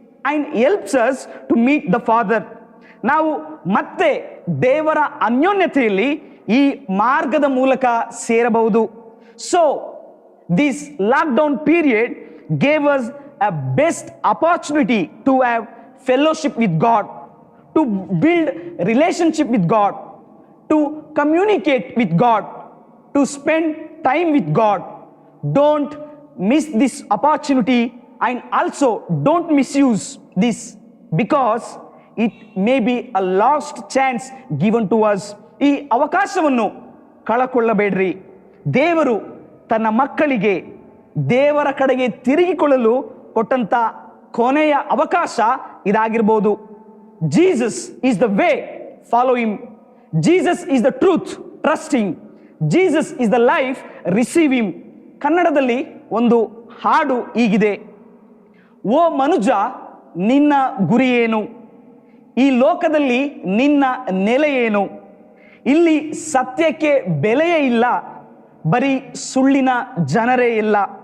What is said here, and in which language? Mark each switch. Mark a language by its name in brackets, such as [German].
[English] and helps us to meet the Father. [Kannada] ನಾವು ಮತ್ತೆ ದೇವರ ಅನ್ಯೋನ್ಯತೆಯಲ್ಲಿ ಈ ಮಾರ್ಗದ ಮೂಲಕ ಸೇರಬಹುದು. [English] So this lockdown period gave us a best opportunity to have fellowship with God, to build relationship with God, to communicate with God, to spend time with God. Don't miss this opportunity, and also don't misuse this, because it may be a lost chance given to us. [Kannada] ಈ ಅವಕಾಶವನ್ನು ಕಳಕೊಳ್ಳಬೇಡ್ರಿ. ದೇವರು ತನ್ನ ಮಕ್ಕಳಿಗೆ ದೇವರ ಕಡೆಗೆ ತಿರುಗಿಕೊಳ್ಳಲು ಕೊಟ್ಟಂತ ಕೊನೆಯ ಅವಕಾಶ ಇದಾಗಿರ್ಬೋದು. [English] Jesus is the way, follow him. Jesus is the truth, trust him. Jesus is the life, receive him. [Kannada] ಕನ್ನಡದಲ್ಲಿ ಒಂದು ಹಾಡು ಹೀಗಿದೆ: ಓ ಮನುಜ, ನಿನ್ನ ಗುರಿ ಏನು? ಈ ಲೋಕದಲ್ಲಿ ನಿನ್ನ ನೆಲೆ ಏನು? ಇಲ್ಲಿ ಸತ್ಯಕ್ಕೆ ಬೆಲೆಯೇ ಇಲ್ಲ, ಬರೀ ಸುಳ್ಳಿನ ಜನರೇ ಇಲ್ಲ.